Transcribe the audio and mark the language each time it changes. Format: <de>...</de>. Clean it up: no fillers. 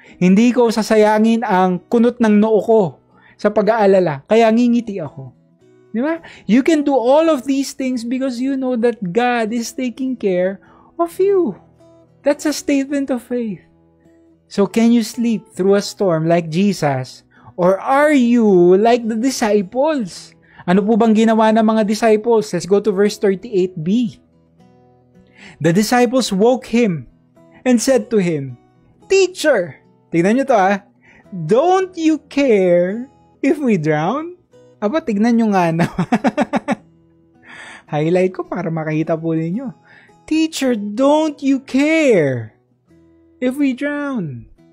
<tl>Hindi ko sasayangin ang kunot ng noo ko sa pag-aalala. Kaya ngingiti ako. Di ba?</tl> <en>You can do all of these things because you know that God is taking care of you. That's a statement of faith. So can you sleep through a storm like Jesus? Or are you like the disciples?</en> <tl>Ano po bang ginawa ng mga disciples?</tl> <en>Let's go to verse 38b. The disciples woke him and said to him, Teacher,</en> <tl>tignan nyo to</tl> <en>don't you care if we drown?</en> <tl>Aba, tignan nyo nga na.</tl> <en>Highlight</en> <tl>ko para makita po ninyo.</tl> <en>Teacher, don't you care if we drown?</en>